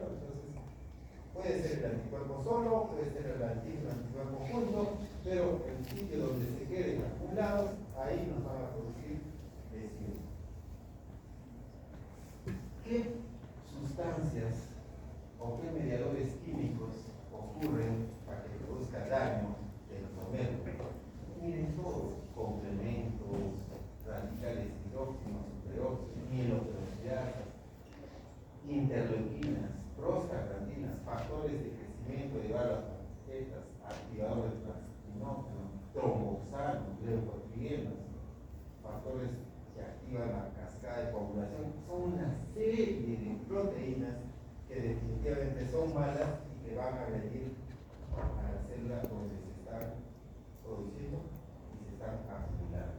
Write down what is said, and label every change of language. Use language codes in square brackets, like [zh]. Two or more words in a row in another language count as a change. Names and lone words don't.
[es] Entonces, puede ser el anticuerpo solo, puede ser el antígeno-anticuerpo junto, pero el sitio donde se queden acumulados, ahí nos van a producir lesión. ¿Qué sustancias o qué mediadores químicos ocurren para que produzca daño del glomérulo? Miren todos, complementos, radicales hidróxinos, superóxidos, mieloperoxidasas, interleuquinas, prostaglandinas, factores de crecimiento de las plaquetas, activadores plastinógenos, tromboxano, leucotrienos, factores que activan la cascada de coagulación. Son una serie de proteínas que definitivamente son malas y que van a agredir a la célula donde se están produciendo y se están acumulando.